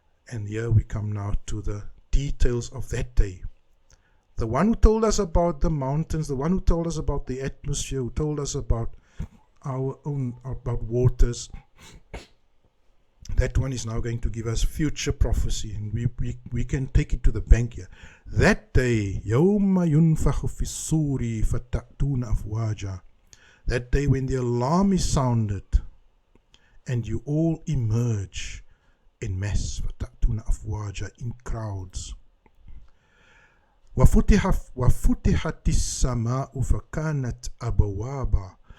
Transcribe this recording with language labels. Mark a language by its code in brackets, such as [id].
[en] And here we come now to the details of that day. The one who told us about the mountains, the one who told us about the atmosphere, who told us about about waters, that one is now going to give us future prophecy, and we can take it to the bank here. That day, [ar] يَوْمَ يُنْفَخُ فِي الصُّورِ فَتَأْتُونَ أَفْوَاجًا. [en] That day when the alarm is sounded, and you all emerge in mass, [ar] فَتَأْتُونَ أَفْوَاجًا, [en] in crowds. [ar] وَفُتِحَتِ السَّمَاءُ فَكَانَتْ أَبْوَابًا.